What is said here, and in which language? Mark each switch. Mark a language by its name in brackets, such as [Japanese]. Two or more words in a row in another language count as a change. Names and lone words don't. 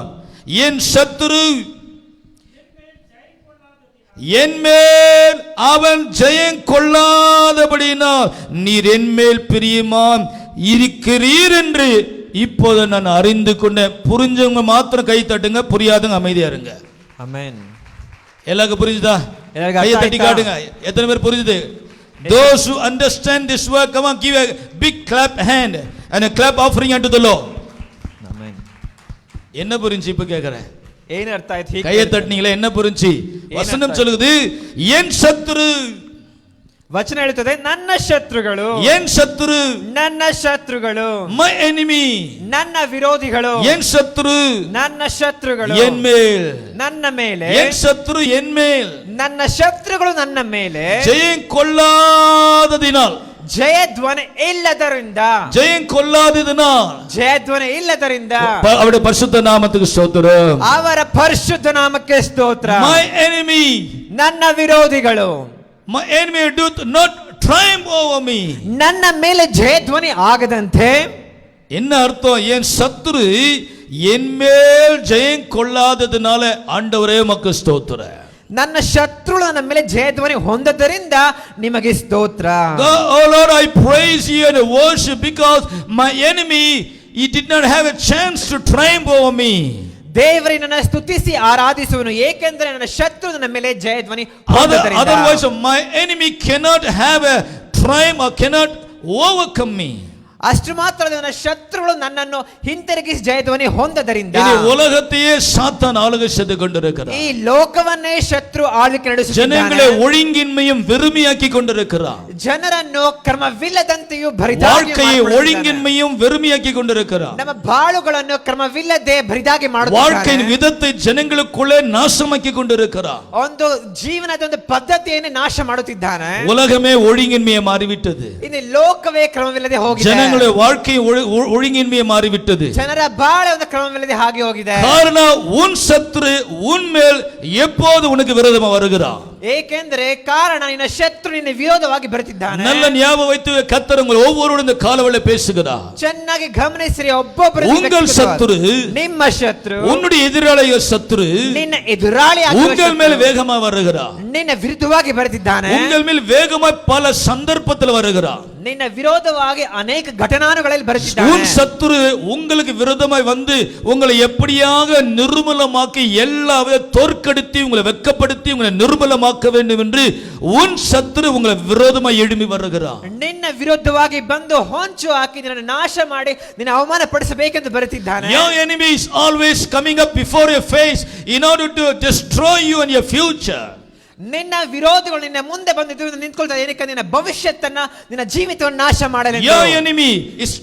[Tamil] என் சத்துரு என்மேல் அவன் ஜெயம் கொள்ளாதபடினால் நீர் என்மேல் பிரியமாம் இருக்கிறீர் என்று இப்போது நான் அறிந்து கொண்டேன். புரிஞ்சவங்க மாத்திரம் கை தட்டுங்க, புரியாதவங்க அமைதியா இருங்க. [Kannada] ಆಮೆನ್. [Tamil] எல்லாருக்கும் புரிஞ்சுதா? எல்லாருக்கும் கையை அர்த்தம் தட்டி ஆயிட்டா? காட்டுங்க. எத்தனை பேர் புரியுது? [English] Those who understand this word, come on, give a big clap hand and a clap offering unto the Lord. [Kannada] ಆಮೆನ್. [Tamil] என்ன புரிஞ்சு இப்ப கேக்குறேன்? [Kannada] ಏನು ಅರ್ಥ ಆಯ್ತು? [Tamil] கையை தட்டினீங்களே, என்ன புரிஞ்சு? வசனம் சொல்லுது என் சத்துரு. [Kannada] ವಚನ ಹೇಳುತ್ತದೆ ನನ್ನ ಶತ್ರುಗಳು. [Tamil] என் சத்துரு, [Kannada] ನನ್ನ ಶತ್ರುಗಳು. [English] my enemy. [Kannada] ನನ್ನ ವಿರೋಧಿಗಳು. [Tamil] என் சத்துரு, [Kannada] ನನ್ನ ಶತ್ರುಗಳು [Tamil] என் மேல். [Kannada] ನನ್ನ ಮೇಲೆ. [Tamil] என் சத்துரு என் மேல். [Kannada] ನನ್ನ ಶತ್ರುಗಳು ನನ್ನ ಮೇಲೆ [Tamil] ஜெயம் கொள்ளாததினால். [Kannada] ಜಯಧ್ವನಿ ಇಲ್ಲದರಿಂದ. [Tamil] ஜெயம் கொள்ளாததினால். [Kannada] ಜಯಧ್ವನಿ ಇಲ್ಲದರಿಂದ [Tamil] அவருடைய பரிசுத்த நாமத்துக்கு ஸ்தோத்திரம். [Kannada] ಅವರ ಪರಿಶುದ್ಧ ನಾಮಕ್ಕೆ ಸ್ತೋತ್ರ. [English] My enemy, [Kannada] ನನ್ನ ವಿರೋಧಿಗಳು. [English] my enemy doth not triumph over me. [Kannada] ನನ್ನ ಮೇಲೆ ಜಯಧ್ವನಿ ಆಗದಂತೆ. [Tamil] என்ன அர்த்தம்? என் சத்துரு என் மேல் ஜெயம் கொள்ளாததுனால ஆண்டவரே உமக்கு ஸ்தோத்திரம். [Kannada] ನನ್ನ ಶತ್ರುಗಳು ನನ್ನ ಮೇಲೆ ಜಯಧ್ವನಿ ಹೊಂದದ್ದರಿಂದ ನಿಮಗೆ ಸ್ತೋತ್ರ. [English] Oh Lord, I praise you and worship because my enemy, he did not have a chance to triumph over me. [Kannada] ದೇವರೇ ನನ್ನ ಸ್ತುತಿಸಿ ಆರಾಧಿಸುವನು, ಏಕೆಂದರೆ ನನ್ನ ಶತ್ರು ನನ್ನ ಮೇಲೆ ಜಯಧ್ವನಿ ಹೊಂದದ್ದರಿಂದ. [English] Otherwise my enemy cannot have a triumph or cannot overcome me. [Kannada] ಅಷ್ಟು ಮಾತ್ರ ನನ್ನ ಶತ್ರುಗಳು ನನ್ನನ್ನು ಹಿಂತಿರುಗಿಸಿ ಜಯಧ್ವನಿ ಹೊಂದದರಿಂದ. [Tamil] ಈ உலகத்தையே சாத்தான் ஆளுகை செய்து கொண்டிருக்கிறார். [Kannada] ಈ ಲೋಕವನ್ನೇ ಶತ್ರು ಆಳ್ವಿಕೆ ನಡೆಸುತ್ತಿದ್ದಾನೆ. [Tamil] ಜನங்களை ஒழுங்கின்மையும் வெறுமையாக்கி கொண்டிருக்கிறார். [Kannada] ಜನರನ್ನು ಕ್ರಮವಿಲ್ಲದಂತೆಯೂ ಬರಿದಾಗಿ [Tamil] வாழ்க்கையை ஒழுங்கின்மையும் வெறுமையாக்கி கொண்டிருக்கிறார். [Kannada] ನಮ್ಮ ಬಾಳುಗಳನ್ನು ಕ್ರಮವಿಲ್ಲದೆ ಬರಿದಾಗಿ ಮಾಡುತ್ತಾನೆ. [Tamil] வாழ்க்கையின் விதத்தை ஜனங்களுக்குள்ளே நாசமாக்கி கொண்டிருக்கிறார். [Kannada] ಒಂದು ಜೀವನದ ಒಂದು ಪದ್ಧತಿಯನ್ನು ನಾಶ ಮಾಡುತ್ತಿದ್ದಾನೆ. [Tamil] உலகமே ஒழுங்கின்மையை மாறிவிட்டது. [Kannada] ಇನ್ನು ಲೋಕವೇ ಕ್ರಮವಿಲ್ಲದೆ ಹೋಗಿದೆ. [Tamil] ஜனங்களுடைய வாழ்க்கை ஒழுங்கின்மையை மாறிவிட்டது. [Kannada] ಜನರ ಬಾಳೆ ಒಂದು ಕ್ರಮವಿಲ್ಲದೆ ಹಾಗೆ ಹೋಗಿದೆ. [Tamil] காரணம் உன் சத்துரு உன்மேல் எப்போது உனக்கு விரோதமா வருகிறார். [Kannada] ಏಕೆಂದರೆ ಕಾರಣ ನಿನ್ನ ಶತ್ರು ನಿನ್ನ ವಿರೋಧವಾಗಿ ಬರುತ್ತಿದ್ದಾನೆ. [Tamil] நல்ல ஞாபகம் வைத்து கர்த்தர் உங்கள் ஒவ்வொருவரும் இந்த காலவெளியில் பேசுகிறார். [Kannada] ಚೆನ್ನಾಗಿ ಗಮನಿಸಿರಿ, ಒಬ್ಬೊಬ್ಬರು [Tamil] உங்கள் சத்துரு, [Kannada] ನಿಮ್ಮ ಶತ್ರು, [Tamil] உன்னுடைய எதிராளிய சத்துரு [Kannada] ನಿನ್ನ ಎದುರಾಳಿ [Tamil] உங்கள் மேல் வேகமா வருகிறார். [Kannada] ನಿನ್ನ ವಿರುದ್ಧವಾಗಿ ಬರುತ್ತಿದ್ದಾನೆ. [Tamil] உங்கள் மேல் வேகமா பல சந்தர்ப்பத்தில் வருகிறார். [Kannada] ನಿನ್ನ ವಿರೋಧವಾಗಿ ಅನೇಕ ಘಟನಾನುಗಳಲ್ಲಿ ಬರುತ್ತಿದ್ದಾನೆ. [Tamil] உன் சத்துரு உங்களுக்கு விரோதமாய் வந்து உங்களை எப்படியாக நிர்மூலமாக்கி எல்லாவே தோற்கடித்து உங்களை வெட்கப்படுத்தி உங்களை நிர்மூலமாக்க வேண்டும் என்று உன் சத்துரு உங்களை விரோதமாய் எழும்பி வருகிறார். [Kannada] ನಿನ್ನ ವಿರುದ್ಧವಾಗಿ ಬಂದು ಹೊಂಚು ಹಾಕಿ ನಿನ್ನನ್ನು ನಾಶ ಮಾಡಿ ನಿನ್ನ ಅವಮಾನ ಪಡಿಸಬೇಕೆಂದು ಬರುತ್ತಿದ್ದಾನೆ. [English] Your enemy is always coming up before your face in order to destroy you and your future. [Kannada] ನಿನ್ನ ವಿರೋಧಿಗಳು ನಿನ್ನ ಮುಂದೆ ಬಂದು ನಿಂತ್ಕೊಳ್ತಾರೆ, ಏನಕ್ಕೆ? ನಿನ್ನ ಭವಿಷ್ಯತ್ತನ್ನ, ನಿನ್ನ ಜೀವಿತವನ್ನು ನಾಶ ಮಾಡಲು. [English] Your enemy is